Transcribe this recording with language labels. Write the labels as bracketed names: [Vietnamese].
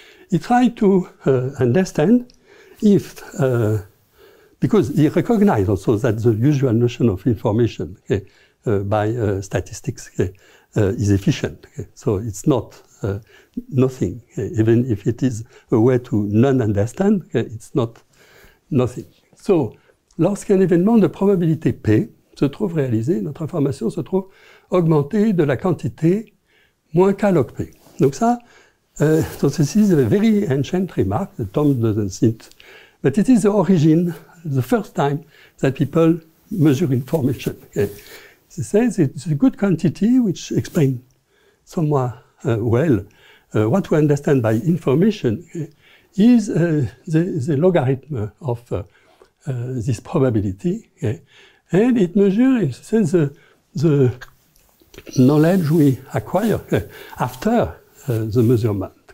[English] He tried to understand if, because he recognized also that the usual notion of information by statistics is efficient. Okay. So it's not nothing, even if it is a way to non-understand, it's not nothing. [French] So, lorsqu'un événement de probabilité P se trouve réalisé, notre information se trouve augmentée de la quantité moins K log P. Donc ça, [English] so this is a very ancient remark that Thom doesn't see it, but it is the origin, the first time that people measure information. Okay. He says it's a good quantity which explains somewhat well what we understand by information is the logarithm of this probability, and it measures, in a sense, the knowledge we acquire after the measurement.